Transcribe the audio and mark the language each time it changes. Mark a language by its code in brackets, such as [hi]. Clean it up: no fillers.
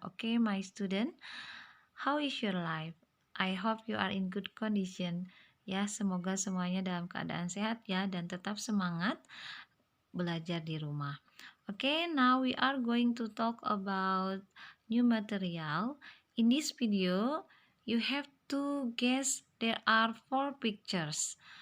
[en] Okay, my student, how is your life? I hope you are in good condition. [id] Ya, semoga semuanya dalam keadaan sehat ya dan tetap semangat belajar di rumah. [en] Okay, now we are going to talk about new material. In this video, you have to guess there are 4 pictures.